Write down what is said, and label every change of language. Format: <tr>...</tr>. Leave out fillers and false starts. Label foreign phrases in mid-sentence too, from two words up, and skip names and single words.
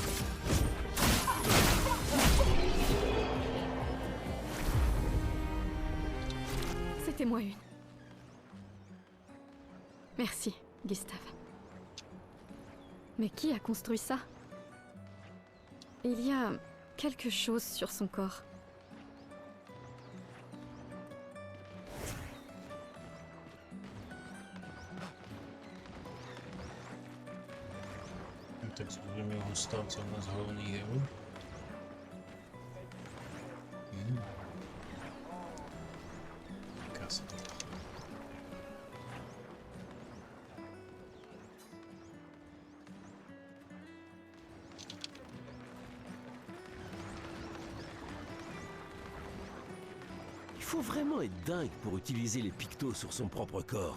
<fr>C'était moi une. Merci, Gustave. Mais qui a construit ça? Il y a quelque chose sur son corre.</fr> <uk>Так зрозумів, Густав це у нас головний герой.</uk> <ru>Красота.</ru> <fr>Il faut vraiment être dingue pour utiliser les pictos sur son propre corps.</fr>